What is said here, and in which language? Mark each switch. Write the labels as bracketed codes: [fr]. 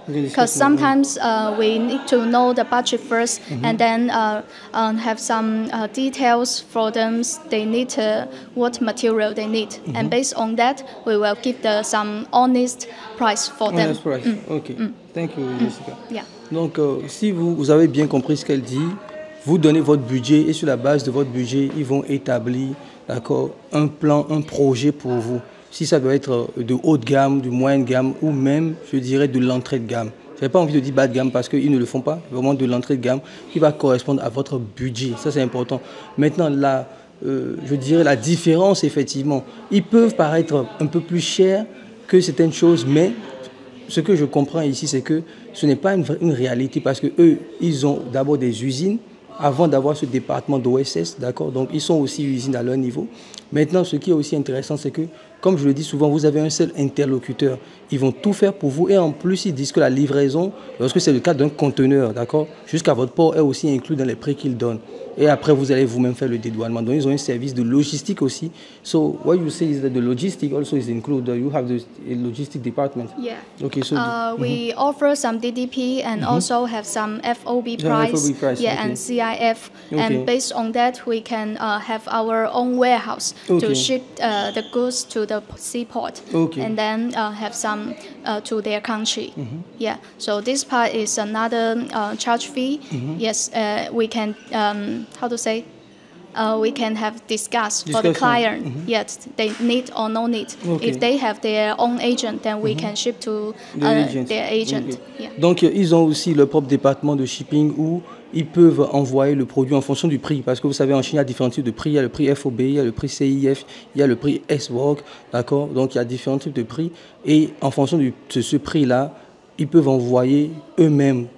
[en] Because sometimes we need to know the budget first, and then have some details for them. They need what material they need, and based on that, we will give some honest price for them. Honest price. Okay. Thank you, Jessica. Yeah. [fr] Donc, si vous avez bien compris ce qu'elle dit, vous donnez votre budget, et sur la base de votre budget, ils vont établir, d'accord, un plan, un projet pour vous. Si ça doit être de haute gamme, de moyenne gamme, ou même, je dirais, de l'entrée de gamme. Je n'ai pas envie de dire bas de gamme parce qu'ils ne le font pas, vraiment de l'entrée de gamme qui va correspondre à votre budget. Ça, c'est important. Maintenant, je dirais la différence, effectivement, ils peuvent paraître un peu plus chers que certaines choses, mais ce que je comprends ici, c'est que ce n'est pas une réalité parce qu'eux, ils ont d'abord des usines avant d'avoir ce département d'OSS, d'accord? Donc, ils sont aussi usines à leur niveau. Maintenant, ce qui est aussi intéressant, c'est que, comme je le dis souvent, vous avez un seul interlocuteur. Ils vont tout faire pour vous et en plus, ils disent que la livraison, lorsque c'est le cas d'un conteneur, d'accord, jusqu'à votre port est aussi inclus dans les prix qu'ils donnent. Et après, vous allez vous-même faire le dédouanement. Donc, ils ont un service de logistique aussi. [en] So, what you say is that the logistic also is included. You have the logistic department. Yeah. Okay, so we offer some DDP and also have some FOB price. FOB price, yeah, okay. and CIF. Okay. And based on that, we can have our own warehouse Okay. to ship the goods to the seaport. Okay. And then have some to their country. Yeah. So this part is another charge fee. Yes, we can. How to say? We can have discuss for the client. Yes, they need or no need. Okay. If they have their own agent, then we can ship to their agent. Okay. Yeah. [fr] Donc, ils ont aussi leur propre département de shipping où ils peuvent envoyer le produit en fonction du prix. Parce que vous savez, en Chine, il y a différents types de prix. Il y a le prix FOB, il y a le prix CIF, il y a le prix S-Work. D'accord? Donc, il y a différents types de prix. Et en fonction de ce prix-là, ils peuvent envoyer eux-mêmes.